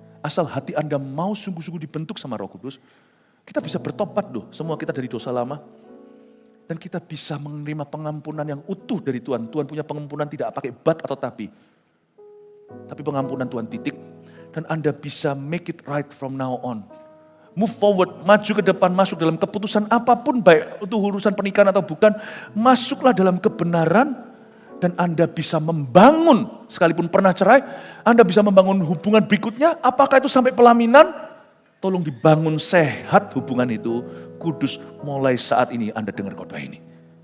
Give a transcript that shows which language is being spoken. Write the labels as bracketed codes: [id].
[id] Asal hati Anda mau sungguh-sungguh dibentuk sama Roh Kudus, kita bisa bertobat loh. Semua kita dari dosa lama dan kita bisa menerima pengampunan yang utuh dari Tuhan. Tuhan punya pengampunan tidak pakai but atau tapi pengampunan Tuhan titik. Dan Anda bisa [en] make it right from now on. Move forward, [id] maju ke depan, masuk dalam keputusan apapun, baik itu urusan pernikahan atau bukan, masuklah dalam kebenaran, dan Anda bisa membangun, sekalipun pernah cerai, Anda bisa membangun hubungan berikutnya, apakah itu sampai pelaminan, tolong dibangun sehat hubungan itu, kudus mulai saat ini Anda dengar khotbah ini.